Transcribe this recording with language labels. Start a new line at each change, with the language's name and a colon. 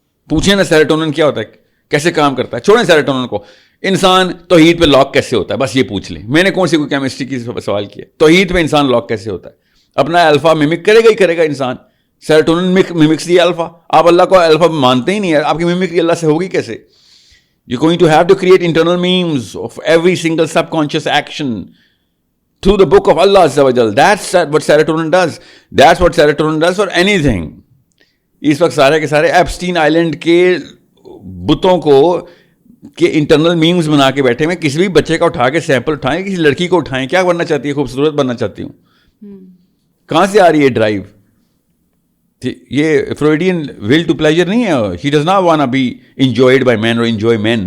Urdu: پوچھیں نا سیروٹونن کیا ہوتا ہے, کیسے کام کرتا ہے. چھوڑیں سیروٹونن کو, انسان توحید پہ لاک کیسے ہوتا ہے, بس یہ پوچھ لیں. میں نے کون سی کوئی کیمسٹری کی سوال کیا, توحید پہ انسان لاک کیسے ہوتا ہے. اپنا الفا ممک کرے گا ہی کرے گا انسان.
English: Serotonin mimics the alpha.
Urdu: آپ اللہ کو الفا مانتے ہی نہیں ہے, آپ کی ممکری اللہ سے ہوگی کیسے.
English: You're going to have to create internal memes of every single subconscious action through the book of Allah Azza wa Jal. That's what serotonin does. That's what serotonin does for anything.
Urdu: اس وقت سارے کے سارے Epstein island کے بتوں کو کہ internal memes بنا کے بیٹھے ہوئے. کسی بھی بچے کا اٹھا کے سیمپل اٹھائیں, کسی لڑکی کو اٹھائیں, کیا بننا چاہتی ہے, خوبصورت بننا چاہتی ہوں. کہاں سے آ رہی ہے ڈرائیو. یہ فرویڈین ول ٹو پلیجر نہیں ہے.
English: She does not want be enjoyed by men or enjoy men.